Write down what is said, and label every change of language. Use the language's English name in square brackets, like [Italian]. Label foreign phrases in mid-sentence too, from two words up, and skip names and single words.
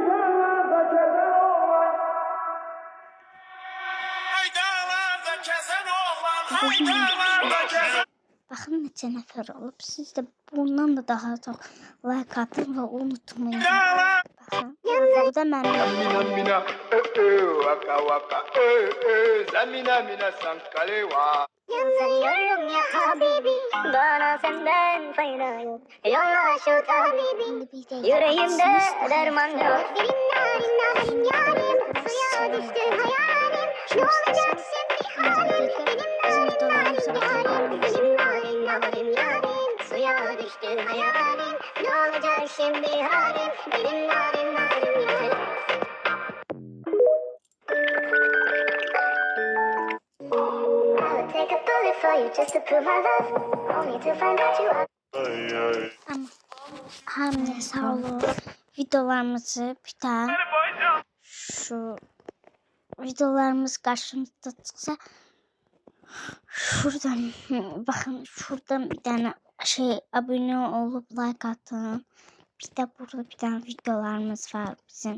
[Turkish] Aydalarda kesen oğlan, aydalarda kesen. [Azerbaijani] Baxın neçə nəfər olub. Siz də bundan da daha çox like atın və unutmayın. Baxın. Bu da mənim. Mina mina, waka waka, zamina mina sankalewa. [Turkish] Yanıyorum [Arabic] يا حبيبي. [Turkish] Bana senden fayda yok. Yolla şu tabibi. Yüreğimde derman yok. Benim narim narim yarim. Suya düştü hayalim. Ne olacak şimdi halim? Benim narim narim yarim. Benim narim narim yarim. Suya düştü hayalim. Ne olacak şimdi halim? Benim narim narim yarim. [English] I would take a bullet for you just to prove my love. Only to find out you are. [Azerbaijani] Amma hamıya sağ olun. [Turkish] Videolarımızı bir daha şu videolarımız karşımızda çıksa şuradan bakın şuradan bir tane şey abone olup like atın. Bir de burada bir tane videolarımız var bizim.